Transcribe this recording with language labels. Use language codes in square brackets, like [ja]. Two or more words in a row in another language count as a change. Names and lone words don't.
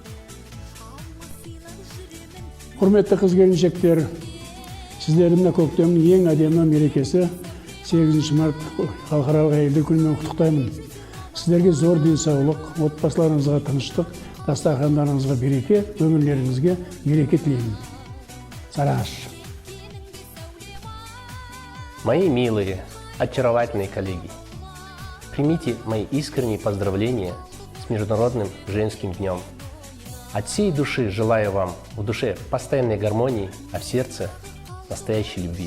[kk] Құрметті қыз-келіншектер, сіздердің көктемнің ең әдемі мерекесі 8 март халықаралық әйелдер күнімен құттықтаймын. Сіздерге зор денсаулық, отбасыларыңызға тыныштық, дастархандарыңызға береке, өмірлеріңізге береке тілеймін. Сараш. [ru] Мои милые, очаровательные коллеги, примите мои искренние поздравления с Международным женским днем. От всей души желаю вам в душе постоянной гармонии, а в сердце настоящей любви.